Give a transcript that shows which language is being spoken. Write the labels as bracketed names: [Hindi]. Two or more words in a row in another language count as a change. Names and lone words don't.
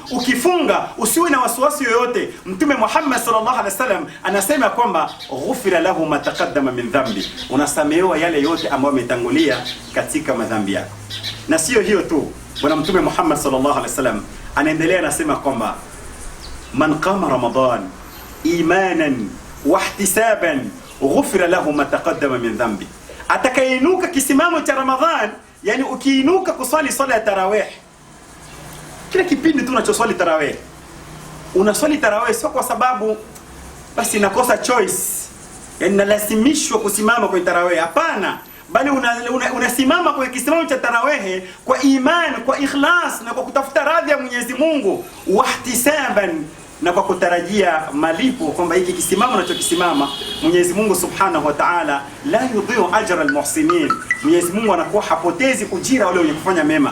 [Swahili] Ukifunga usiwe na wasiwasi yoyote. Mtume Muhammad [Arabic] صلى الله عليه وسلم [Swahili] anasema kwamba [Arabic] غفر له ما تقدم من ذنبه, [Swahili] unasamehewa yale yote ambayo yametangulia katika madhambi yako. Na sio hiyo tu, bwana Mtume Muhammad [Arabic] صلى الله عليه وسلم [Swahili] anaendelea, anasema kwamba [Arabic] من قام رمضان إيمانا واحتسابا غفر له ما تقدم من ذنبه, [Swahili] atakayeinuka kisimamo cha Ramadhan, yani ukiinuka kuswali swala ya tarawih, kila kipindi tu unachoswali tarawih, unaswali tarawih sio kwa sababu basi nakosa choice, yani nalazimishwa kusimama kwa tarawih, hapana, bali unasimama kwa kisimamo cha tarawih kwa iman, kwa ikhlas na kwa kutafuta radhi ya Mwenyezi Mungu, wahtisaban, na kwa kutarajia malipo kwamba hiki kisimamo unachokisimama Mwenyezi Mungu [Arabic] سبحانه وتعالى لا يضيع أجر المحسنين, [Swahili] Mwenyezi Mungu anakuwa hapotezi ujira wale wenye kufanya mema.